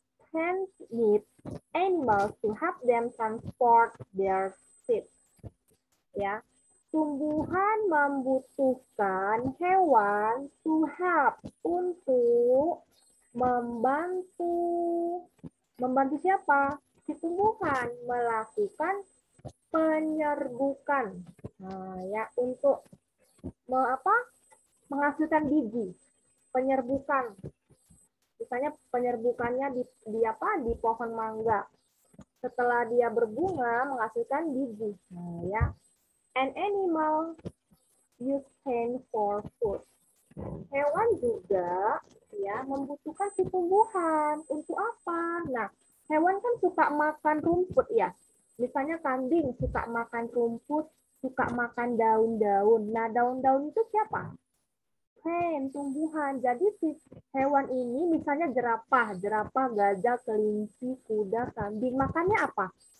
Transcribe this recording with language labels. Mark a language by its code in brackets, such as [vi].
[en] Plants need animals to help them transport their seeds. [id] Ya, tumbuhan membutuhkan hewan [en] to help, [id] untuk membantu. Membantu siapa? Si tumbuhan melakukan penyerbukan. Nah, ya, untuk menghasilkan biji. Penyerbukan. Misalnya penyerbukannya di pohon mangga. Setelah dia berbunga menghasilkan biji. Nah, ya. [en] An animal use plants for food. [id] Hewan juga ya membutuhkan si tumbuhan. Untuk apa? Nah, hewan kan suka makan rumput ya. Misalnya kambing suka makan rumput, suka makan daun-daun. Nah, daun-daun itu siapa? [en] Plant, [id] tumbuhan. Jadi si hewan ini misalnya jerapah, gajah, kelinci, kuda, kambing. Makannya apa?